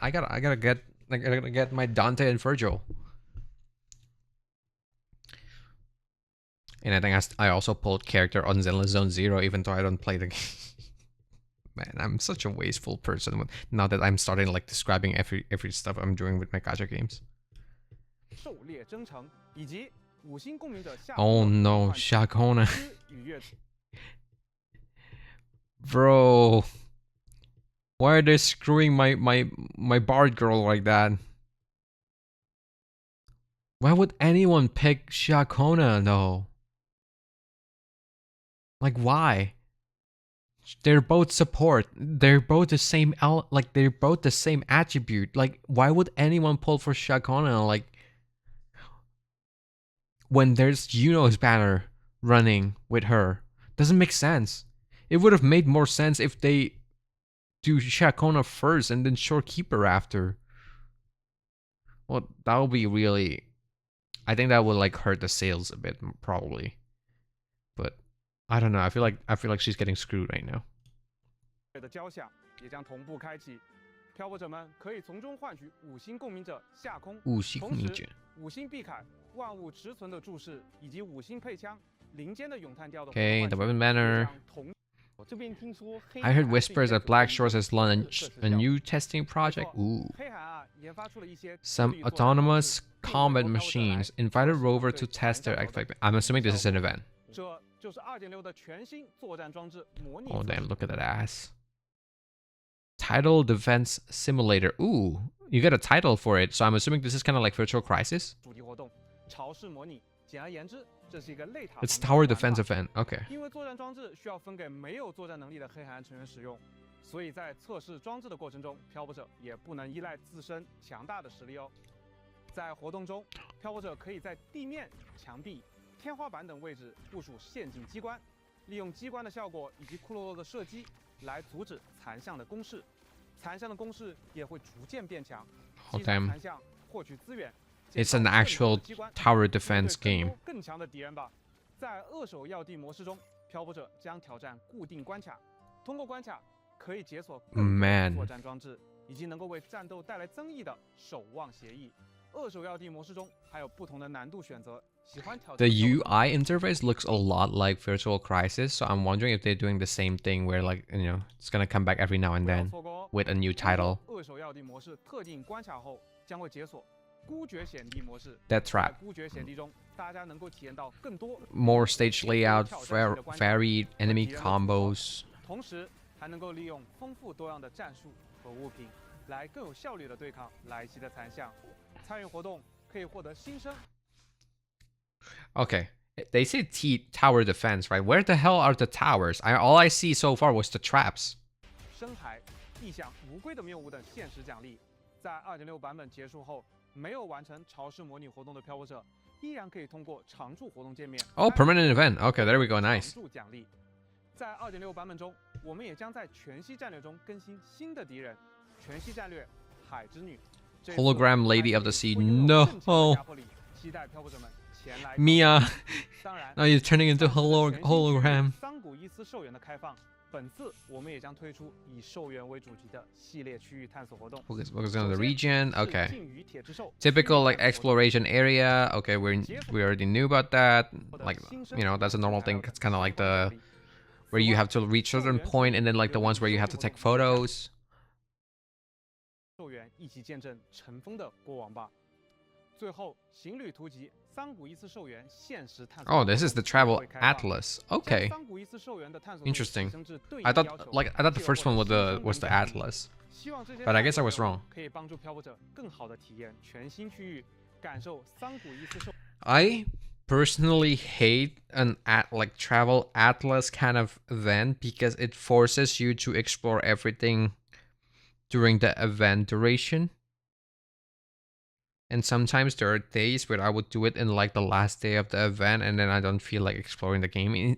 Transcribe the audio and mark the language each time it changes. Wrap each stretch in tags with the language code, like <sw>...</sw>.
<en>I gotta get my Dante and Virgil. And I think I also pulled character on Zenless Zone Zero, even though I don't play the game. Man, I'm such a wasteful person now that I'm starting like describing every stuff I'm doing with my gacha games.</en> <zh>狩猎征程以及五星共鸣者夏</zh> <en>Oh</en> <zh>红的</zh> <en>no,</en> <zh>换取</zh> <en>Shakona.</en> <zh>诗与乐</zh> <en>Bro. Why are they screwing my bard girl like that? Why would anyone pick Shakona though? Like why? They're both support. They're both the same they're both the same attribute. Like why would anyone pull for Shakona like when there's Yuno's banner running with her? Doesn't make sense. It would have made more sense if they do Shakona first and then Shorekeeper after. Well, that would be really, I think that would like hurt the sales a bit probably. But I don't know. I feel like she's getting screwed right now.</en> <zh>的交响也将同步开启，漂泊者们可以从中换取五星共鸣者夏空，五星共鸣者同时五星碧凯万物持存的注释以及五星配枪林间的咏叹调的</zh> <en>Okay, the weapon banner.</en> <zh>同</zh> <en>I heard whispers that Black Shores has launched a new testing project. Ooh.</en> <zh>黑海岸研发出了一些</zh> <en>Some autonomous combat machines invited Rover to test their activity. I'm assuming this is an event.</en> <zh>这就是2.6的全新作战装置模拟。</zh> <en>Oh damn, look at that ass. Title Defense Simulator. Ooh, you get a title for it, so I'm assuming this is kind of like Virtual Crisis.</en> <zh>主题活动潮式模拟简而言之，这是一个类塔。</zh> <en>It's tower defense event. Okay.</en> <zh>因为作战装置需要分给没有作战能力的黑海岸成员使用，所以在测试装置的过程中，漂泊者也不能依赖自身强大的实力哦。在活动中，漂泊者可以在地面、墙壁、天花板等位置部署陷阱机关，利用机关的效果以及库洛洛的射击来阻止残像的攻势。残像的攻势也会逐渐变强，击杀残像，获取资源。</zh> <en>It's an actual tower defense game.</en> <zh>更强的敌人吧。在扼守要地模式中，漂泊者将挑战固定关卡，通过关卡可以解锁更多作战装置，以及能够为战斗带来增益的守望协议。扼守要地模式中还有不同的难度选择。</zh> <en>The UI interface looks a lot like Virtual Crisis, so I'm wondering if they're doing the same thing where like, you know, it's gonna come back every now and then with a new title.</en> <zh>扼守要地模式特定关卡后将会解锁孤绝险地模式。</zh> <en>That's right.</en> <zh>在孤绝险地中，大家能够体验到更多</zh> <en>more stage layout, varied enemy combos.</en> <zh>同时还能够利用丰富多样的战术和物品，来更有效率的对抗来袭的残像。参与活动可以获得新生。</zh> <en>Okay, they say tower defense, right? Where the hell are the towers? All I see so far was the traps.</en> <zh>深海、异象、无龟的谬误等限时奖励，在 2.6 版本结束后，没有完成潮湿模拟活动的漂泊者，依然可以通过常驻活动界面。</zh> <en>Oh, permanent event. Okay, there we go. Nice.</en> <zh>常驻奖励，在 2.6 版本中，我们也将在全息战略中更新新的敌人——全息战略海之女。</zh> <en>Hologram Lady of the Sea. No.</en> <zh>期待漂泊者们前来。</zh> <en>Mia.</en> <zh>当然</zh> <en>Now you're turning into hologram.</en> <zh>桑古伊斯兽园的开放，本次我们也将推出以兽园为主题的系列区域探索活动。</zh> <en>Focus on the region. Okay. Typical like exploration area. Okay, we already knew about that. Like, you know, that's a normal thing. It's kind of like the where you have to reach a certain point, and then like the ones where you have to take photos.</en> <zh>兽园一起见证尘封的过往吧。最后，行旅图集桑古伊斯兽园现实探索。</zh> <en>Oh, this is the travel atlas. Okay. Interesting. I thought the first one was the atlas, but I guess I was wrong.</en> <zh>可以帮助漂泊者更好的体验全新区域，感受桑古伊斯兽。</zh> <en>I personally hate an like travel atlas kind of event because it forces you to explore everything during the event duration. And sometimes there are days where I would do it in like the last day of the event, and then I don't feel like exploring the game.</en>